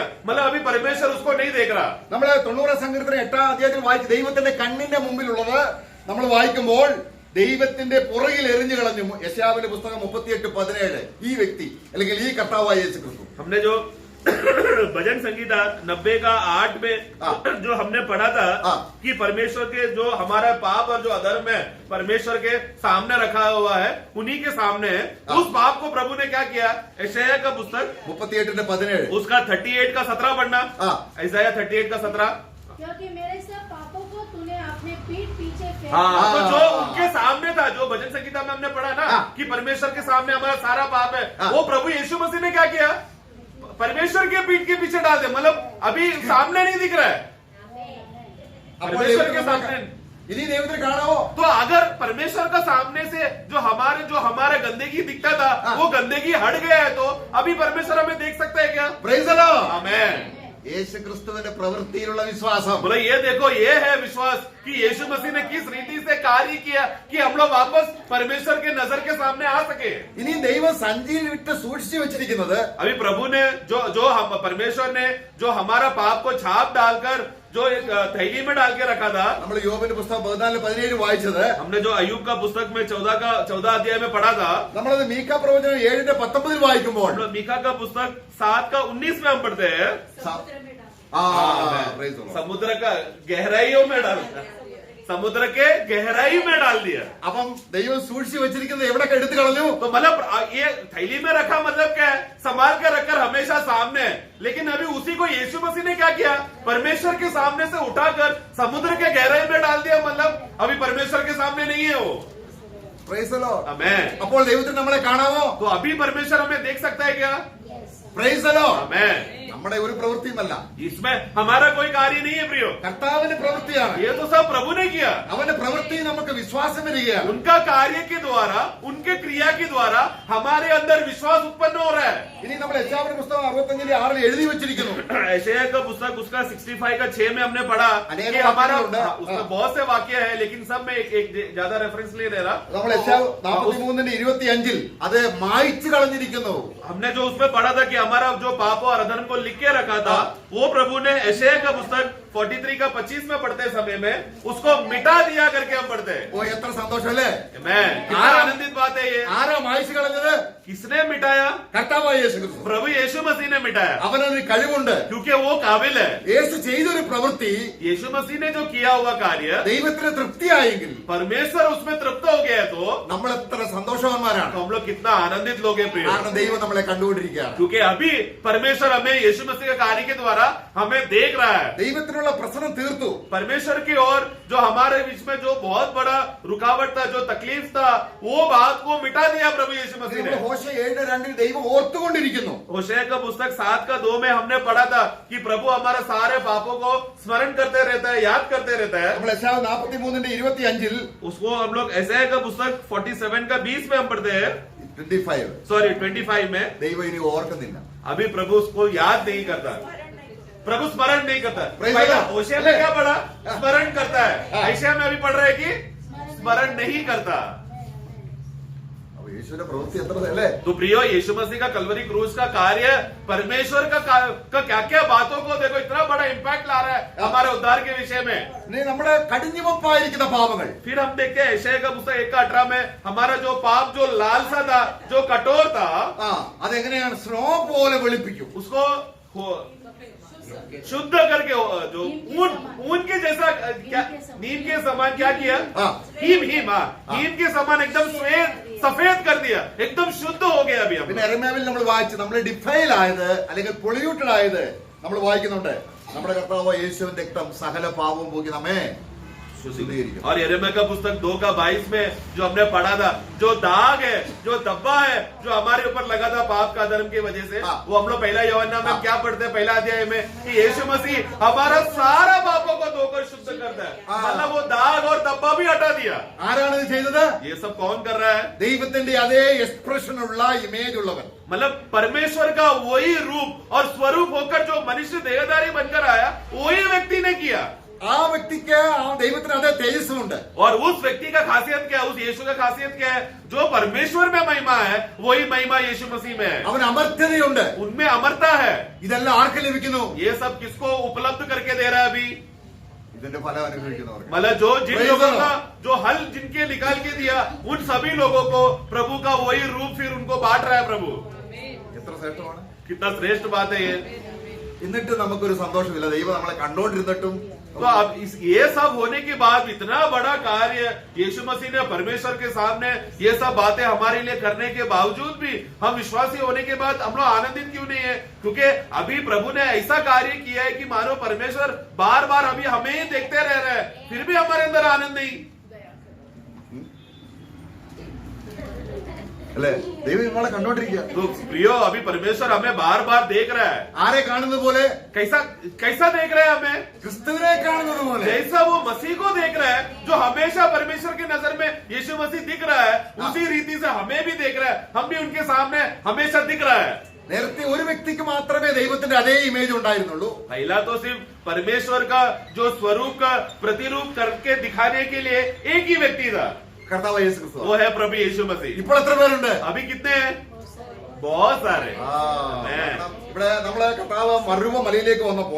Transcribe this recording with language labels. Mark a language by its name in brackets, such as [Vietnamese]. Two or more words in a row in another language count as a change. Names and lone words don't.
[Hindi] मतलब अभी परमेश्वर उसको नहीं देख रहा। [Malayalam] നമ്മള് 90 സങ്കീർത്തനം 8-ാം അധ്യായത്തിൽ വായിച്ച് ദൈവത്തിന്റെ കണ്ണിന്റെ മുമ്പിലുള്ളത് നമ്മൾ വായിക്കുമ്പോൾ ദൈവത്തിന്റെ പുറകിൽ എറിഞ്ഞു കളഞ്ഞു. യെശയ്യാവിന്റെ പുസ്തകം 38:17 ഈ വ്യക്തി അല്ലെങ്കിൽ ഈ കർത്താവായ യേശു ക്രിസ്തു. [Hindi] हमने जो भजन संगीता 90 का 8 में हाँ। जो हमने पढ़ा था हाँ। कि परमेश्वर के जो हमारा पाप और जो अधर्म है परमेश्वर के सामने रखा हुआ है, उन्हीं के सामने है। हाँ। उस पाप को प्रभु ने क्या किया? यशायाह का पुस्तक 38:17 उसका 38 का 17 पढ़ना। हाँ। यशायाह 38 का 17। क्योंकि मेरे सब पापों को तूने अपने पीठ पीछे फेंक हाँ, दिया। तो जो उनके सामने था, जो भजन संगीता में हमने पढ़ा ना हाँ। कि परमेश्वर के सामने हमारा सारा पाप है, हाँ। वो प्रभु यीशु मसीह ने क्या किया? परमेश्वर के पीठ के पीछे डाल दिया। मतलब अभी सामने नहीं दिख रहा है, [Malayalam] അപ്പോൾ [Hindi] परमेश्वर के [Malayalam] ദൈവത്തിന് [Hindi] सामने। [Malayalam] ഇനി ദൈവത്തിന് കാണാവോ? [Hindi] तो अगर परमेश्वर का सामने से जो हमारे गंदगी दिखता था, हाँ। वो गंदगी हट गया है, तो अभी परमेश्वर हमें देख सकता है क्या? [English] Praise the Lord. [Hindi] आमेन। [Malayalam] യേശു ക്രിസ്തുവിന്റെ പ്രവൃത്തിയിലുള്ള വിശ്വാസം. [Hindi] बोले ये देखो, ये है विश्वास कि यीशु मसीह ने किस रीति से कार्य किया कि हम लोग वापस परमेश्वर के नजर के सामने आ सके। [Malayalam] ഇനി ദൈവം സഞ്ചിയിൽ വിട്ട് സൂക്ഷിച്ചു വെച്ചിരിക്കുന്നത് [Hindi] अभी प्रभु ने जो हम परमेश्वर ने जो हमारा पाप को छाप डालकर जो एक थैली में डाल के रखा था, [Malayalam] നമ്മൾ യോബിന്റെ പുസ്തകം 14:17 വായിച്ചത്, [Hindi] हमने जो अय्यूब का पुस्तक में 14 अध्याय में पढ़ा था, [Malayalam] നമ്മളത് മീഖാ പ്രവചനം 7:19 വായിക്കുമ്പോൾ [Hindi] हम लोग मीका का पुस्तक 7 का 19 में हम पढ़ते हैं। समुद्र में डाल। [English] praise the Lord. [Hindi] समुद्र का गहराइयों में डाल दिया, समुद्र के गहराई में डाल दिया। [Malayalam] അപ്പം ദൈവം സൂക്ഷിച്ചു വെച്ചിരിക്കുന്നത് എവിടൊക്കെ എടുത്തു കളഞ്ഞു? [Hindi] तो मतलब ये थैली में रखा मतलब क्या है? संभाल कर रखकर हमेशा सामने है। लेकिन अभी उसी को यीशु मसीह ने क्या किया? परमेश्वर के सामने से उठाकर समुद्र के गहराई में डाल दिया। मतलब अभी परमेश्वर के सामने नहीं है वो। [English] Praise the Lord. [Hindi] आमेन। [Malayalam] അപ്പോൾ ദൈവത്തിന് നമ്മളെ കാണാമോ? [Hindi] तो अभी परमेश्वर हमें देख सकता है क्या? [English] Praise the Lord. [Hindi] आमेन। [Malayalam] നമ്മുടെ ഒരു പ്രവൃത്തിയുമല്ല, [Hindi] इसमें हमारा कोई कार्य नहीं है प्रियो, [Malayalam] കർത്താവിന്റെ പ്രവൃത്തിയാണ്. [Hindi] ये तो सब प्रभु ने किया। [Malayalam] അവന്റെ പ്രവൃത്തി നമുക്ക് വിശ്വാസം വരികയാണ്. [Hindi] उनका कार्य के द्वारा, उनके क्रिया के द्वारा हमारे अंदर विश्वास उत्पन्न हो रहा है। [Malayalam] ഇനി നമ്മൾ യെശയ്യാവിന്റെ പുസ്തകം 65:6 എഴുതി വെച്ചിരിക്കുന്നു. [Hindi] यशायाह का पुस्तक उसका 65 का 6 में हमने पढ़ा अनेक कि हमारा वाक्य हैं। उसमें हाँ। बहुत से वाक्य है, लेकिन सब में एक ज्यादा रेफरेंस नहीं ले रहा। [Malayalam] നമ്മൾ യെശയ്യാവ് 43:25 അത് മായ്ച്ചു കളഞ്ഞിരിക്കുന്നു. [Hindi] हमने जो उसमें पढ़ा था कि हमारा जो पाप और अधर्म को लिख के रखा था, वो प्रभु ने यशायाह का पुस्तक 43 का 25 में पढ़ते समय में उसको मिटा दिया करके हम पढ़ते हैं। [Malayalam] ഓ എത്ര സന്തോഷമല്ലേ? [Hindi] मैं कितना हाँ। आनंदित बात है ये। [Malayalam] ആരാ മായ്ച്ചു കളഞ്ഞത്? [Hindi] किसने मिटाया? [Malayalam] കർത്താവായ യേശു ക്രിസ്തു. [Hindi] प्रभु यीशु मसीह ने मिटाया, [Malayalam] അവനൊരു കഴിവുണ്ട്. [Hindi] क्योंकि वो काबिल है। [Malayalam] യേശു ചെയ്തൊരു പ്രവൃത്തി [Hindi] यीशु मसीह ने जो किया हुआ कार्य [Malayalam] ദൈവത്തിന് തൃപ്തിയായെങ്കിൽ [Hindi] परमेश्वर उसमें तृप्त हो गया, तो [Malayalam] നമ്മൾ എത്ര സന്തോഷം സന്തോഷവാന്മാരാണ്. [Hindi] तो हम लोग कितना आनंदित लोग हैं प्रिय, [Malayalam] കാരണം ദൈവം നമ്മളെ കണ്ടുകൊണ്ടിരിക്കുകയാണ്. [Hindi] क्योंकि अभी परमेश्वर हमें यीशु मसीह के कार्य के द्वारा हमें देख रहा है. [Malayalam] ദൈവത്തിനുള്ള പ്രശ്നം തീർത്തു. [Hindi] परमेश्वर की ओर जो हमारे बीच में जो बहुत बड़ा रुकावट था, जो तकलीफ था, वो बात को मिटा दिया प्रभु यीशु मसीह ने. [Malayalam] ഹോശേയ 7:2 ദൈവം ഓർത്തുകൊണ്ടിരിക്കുന്നു. [Hindi] होशे का पुस्तक 7:2 में हमने पढ़ा था कि प्रभु हमारे सारे पापों को स्मरण करते रहता है, याद करते रहता है. [Malayalam] നമ്മൾ യെശയ്യാവ് 43:25 [Hindi] उसको हम लोग एसाया का पुस्तक 47:20 में हम पढ़ते हैं, 25 सॉरी 25 में. [Malayalam] ദൈവം ഇനി ഓർക്കുന്നില്ല. [Hindi] अभी प्रभु उसको याद नहीं करता, प्रभु स्मरण नहीं करता. [English] Praise [Hindi] पहला [English] the Lord. [Hindi] होशे में क्या पढ़ा? स्मरण करता है. हाँ. ऐसा में अभी पढ़ रहे हैं कि स्मरण नहीं करता. [Malayalam] അപ്പൊ യേശുവിന്റെ പ്രവൃത്തി എത്ര അല്ലേ? [Hindi] तो प्रियो, यीशु मसीह का कलवरी क्रूस का कार्य परमेश्वर का क्या क्या बातों को देखो, इतना बड़ा इम्पैक्ट ला रहा है हमारे उद्धार के विषय में. [Malayalam] ഇനി നമ്മുടെ കടിഞ്ഞുവപ്പായിരിക്കുന്ന പാപങ്ങൾ [Hindi] फिर हम देखते हैं यशायाह का पुस्तक 1:18 में हमारा जो पाप, जो लालसा था, जो कठोर था, [Malayalam] അതെങ്ങനെയാണ് സ്നോ പോലെ വെളുപ്പിക്കും. [Hindi] उसको शुद्ध करके जो ऊन के जैसा क्या, नीम के समान क्या किया? हाँ. हीम के समान एकदम सफेद कर दिया, एकदम शुद्ध हो गया. अभी हम [Malayalam] പിന്നെ എരമ്യാവിൽ നമ്മൾ വായിച്ചു, നമ്മൾ ഡിഫൈൽ ആയത് അല്ലെങ്കിൽ പൊള്യൂട്ടഡ് ആയത് നമ്മൾ വായിക്കുന്നുണ്ട്. നമ്മുടെ കർത്താവ് യേശുവിന്റെ രക്തം സകല പാപവും പോക്കി നമ്മെ ശുദ്ധീകരിക്കും. [Hindi] और यिर्मयाह का पुस्तक 2:22 में जो हमने पढ़ा था, जो दाग है, जो धब्बा है, जो हमारे ऊपर लगा था पाप का धर्म की वजह से, हाँ. वो हम लोग पहला यूहन्ना में हाँ. क्या पढ़ते हैं? पहला अध्याय में कि यीशु मसीह हमारा सारा पापों को धोकर शुद्ध करता है. हाँ. मतलब वो दाग और धब्बा भी हटा दिया. [Malayalam] ആരാണ് ഇത് ചെയ്തത്? [Hindi] ये सब कौन कर रहा है? [Malayalam] ദൈവത്തിന്റെ അതേ എക്സ്പ്രഷൻ ഉള്ള ഇമേജ് ഉള്ളവൻ. [Hindi] मतलब परमेश्वर का वही रूप और स्वरूप होकर जो मनुष्य देहधारी बनकर आया, वही व्यक्ति ने किया. [Malayalam] ആ വ്യക്തിക്ക് ആ ദൈവത്തിന് അതേ തേജസ്സുണ്ട്. [Hindi] और उस व्यक्ति का खासियत क्या है? उस यीशु का खासियत क्या है? जो परमेश्वर में महिमा है, वही महिमा यीशु मसीह में है. [Malayalam] അവന് അമർത്യതയുണ്ട്. [Hindi] उनमें अमरता है. [Malayalam] ഇതെല്ലാം ആർക്ക് ലഭിക്കുന്നു? [Hindi] ये सब किसको उपलब्ध करके दे रहा है अभी? [Malayalam] ഇതിന്റെ ഫലം അനുഭവിക്കുന്നവർക്ക്. [Hindi] मतलब जो जिन [English] Praise [Hindi] लोगों [English] the [Hindi] का [English] Lord. [Hindi] जो हल जिनके निकाल के दिया, उन सभी लोगों को प्रभु का वही रूप फिर उनको बांट रहा है प्रभु. [Malayalam] എത്ര ശ്രേഷ്ഠമാണ്. [Hindi] कितना श्रेष्ठ बात है ये. [Malayalam] എന്നിട്ട് നമുക്കൊരു സന്തോഷമില്ല. ദൈവം നമ്മളെ കണ്ടോണ്ടിരുന്നിട്ടും [Hindi] तो अब ये सब होने के बाद इतना बड़ा कार्य यीशु मसीह ने परमेश्वर के सामने ये सब बातें हमारे लिए करने के बावजूद भी हम विश्वासी होने के बाद हम लोग आनंदित क्यों नहीं है? क्योंकि अभी प्रभु ने ऐसा कार्य किया है कि मानो परमेश्वर बार बार अभी हमें ही देखते रह रहे हैं, फिर भी हमारे अंदर आनंद नहीं. [Malayalam] അല്ലെ? ദൈവം നമ്മളെ കണ്ടോണ്ടിരിക്കുക. [Hindi] तो प्रियो, अभी परमेश्वर हमें बार बार देख रहा है. [Malayalam] ആരെ കാണുന്നത് പോലെ? [Hindi] कैसा कैसा देख रहा है हमें? [Malayalam] ക്രിസ്തുവിനെ കാണുന്നത് പോലെ. [Hindi] जैसा वो मसीह को देख रहा है, जो हमेशा परमेश्वर के नजर में यीशु मसीह दिख रहा है, उसी रीति से हमें भी देख रहा है. हम भी उनके सामने हमेशा दिख रहा है. [Malayalam] നേരത്തെ ഒരു വ്യക്തിക്ക് മാത്രമേ ദൈവത്തിന്റെ അതേ ഇമേജ് ഉണ്ടായിരുന്നുള്ളൂ. [Hindi] पहला तो सिर्फ परमेश्वर का जो स्वरूप का प्रतिरूप करके दिखाने के लिए एक ही व्यक्ति था, [Malayalam] കർത്താവ് യേശു ക്രിസ്തു. [Hindi] वो है प्रभु यीशु मसीह. [Malayalam] ഇപ്പോൾ എത്ര പേരുണ്ട്? [Hindi] अभी कितने हैं? बहुत सारे. [Malayalam] കാരണം ഇവിടെ നമ്മള് കർത്താവ് മറുവ മലയിലേക്ക് വന്നപ്പോൾ